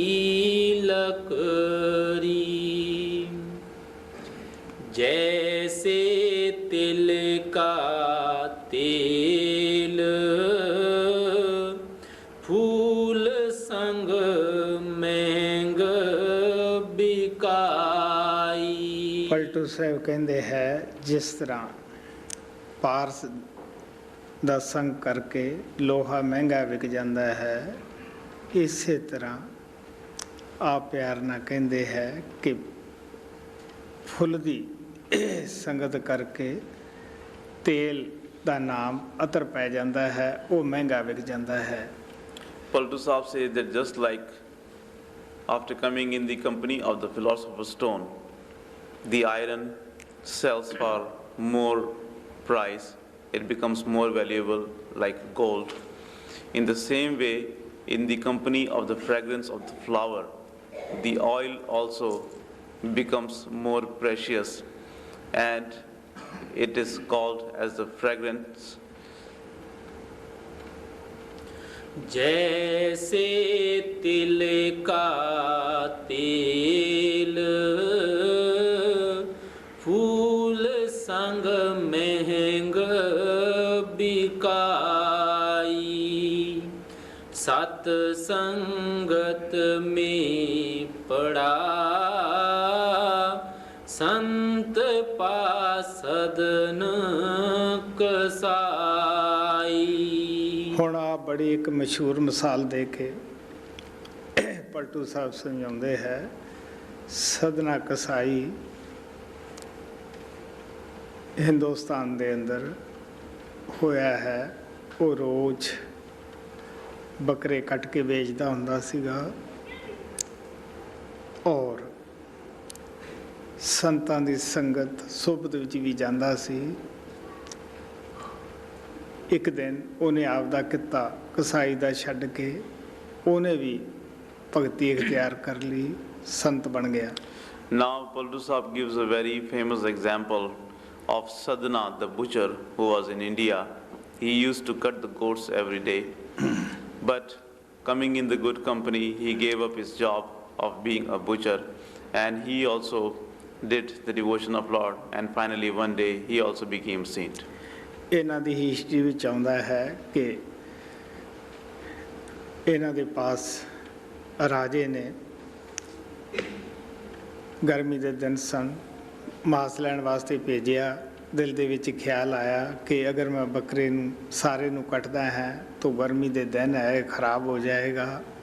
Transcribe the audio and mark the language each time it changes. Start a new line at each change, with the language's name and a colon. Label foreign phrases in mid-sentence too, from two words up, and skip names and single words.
Hindi: लकड़ी जैसे तिल का तेल फूल संग महंग बिकाई।
Punjabi: ਪਲਟੂ ਸਾਹਿਬ ਕਹਿੰਦੇ ਹੈ ਜਿਸ ਤਰ੍ਹਾਂ ਪਾਰਸ ਦਾ ਸੰਗ ਕਰਕੇ ਲੋਹਾ ਮਹਿੰਗਾ ਵਿਕ ਜਾਂਦਾ ਹੈ ਇਸੇ ਤਰ੍ਹਾਂ ਆਪ ਪਿਆਰ ਨਾਲ ਕਹਿੰਦੇ ਹੈ ਕਿ ਫੁੱਲ ਦੀ ਸੰਗਤ ਕਰਕੇ ਤੇਲ ਦਾ ਨਾਮ ਅਤਰ ਪੈ ਜਾਂਦਾ ਹੈ ਉਹ ਮਹਿੰਗਾ ਵਿਕ ਜਾਂਦਾ ਹੈ।
English: Paltu Sahib says that just like after coming in the company of the philosopher's stone, the iron sells for more price, it becomes more valuable like gold. In the same way, in the company of the fragrance of the flower, the oil also becomes more precious and it is called as the fragrance.
Hindi: जैसे तिल का तेल फूल संग महंग बिकाई सत संगत में पड़ा संत पासदन कसाई।
Punjabi: ਹੁਣ ਆ ਬੜੀ ਇੱਕ ਮਸ਼ਹੂਰ ਮਿਸਾਲ ਦੇ ਕੇ ਪਲਟੂ ਸਾਹਿਬ ਸਮਝਾਉਂਦੇ ਹੈ ਸਦਨਾ ਕਸਾਈ ਹਿੰਦੁਸਤਾਨ ਦੇ ਅੰਦਰ ਹੋਇਆ ਹੈ। ਉਹ ਰੋਜ਼ ਬੱਕਰੇ ਕੱਟ ਕੇ ਵੇਚਦਾ ਹੁੰਦਾ ਸੀਗਾ ਔਰ ਸੰਤਾਂ ਦੀ ਸੰਗਤ ਸੁਭਤ ਵਿੱਚ ਵੀ ਜਾਂਦਾ ਸੀ। ਇੱਕ ਦਿਨ ਉਹਨੇ ਆਪਦਾ ਕਿੱਤਾ ਕਸਾਈ ਦਾ ਛੱਡ ਕੇ ਉਹਨੇ ਵੀ ਭਗਤੀ ਇਖਤਿਆਰ ਕਰ ਲਈ ਸੰਤ ਬਣ ਗਿਆ।
English: Now Paltu Sahib gives a very famous example of Sadhana, the butcher who was in India. He used to cut the goats every day, but coming in the good company, he gave up his job of being a butcher and he also did the devotion of Lord and finally one day he also became saint.
Punjabi: ਇਹਨਾਂ ਦੀ ਹਿਸਟਰੀ ਵਿੱਚ ਆਉਂਦਾ ਹੈ ਕਿ ਇਹਨਾਂ ਦੇ ਪਾਸ ਰਾਜੇ ਨੇ ਗਰਮੀ ਦੇ ਦਿਨ ਸਨ, ਮਾਸ ਲੈਣ ਵਾਸਤੇ ਭੇਜਿਆ। ਦਿਲ ਦੇ ਵਿੱਚ ਖਿਆਲ ਆਇਆ ਕਿ ਅਗਰ ਮੈਂ ਬੱਕਰੇ ਨੂੰ ਸਾਰੇ ਨੂੰ ਕੱਟਦਾ ਹੈ ਤਾਂ ਗਰਮੀ ਦੇ ਦਿਨ ਹੈ, ਖਰਾਬ ਹੋ ਜਾਏਗਾ।